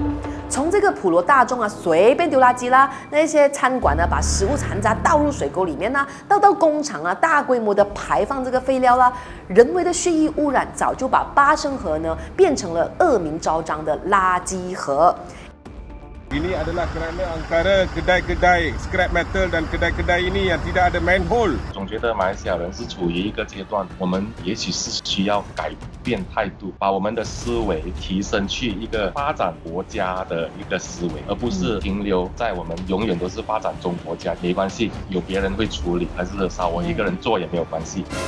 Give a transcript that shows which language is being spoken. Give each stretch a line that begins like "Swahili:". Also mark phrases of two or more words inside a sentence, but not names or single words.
Chinese: 从这个普罗大众啊，随便丢垃圾啦，那些餐馆呢，把食物残渣倒入水沟里面啦，到工厂啊，大规模的排放这个废料啦，人为的蓄意污染，早就把巴生河呢变成了恶名昭彰的垃圾河。
Malay: Ini adalah kerana antara kedai-kedai
English: scrap metal
Malay: dan kedai-kedai ini yang tidak ada manhole。
Chinese: 总觉得马来西亚人是处于一个阶段，我们也许是需要改变态度，把我们的思维提升去一个发展国家的一个思维，而不是停留在我们永远都是发展中国家，没关系，有别人会处理，还是少我一个人做也没有关系。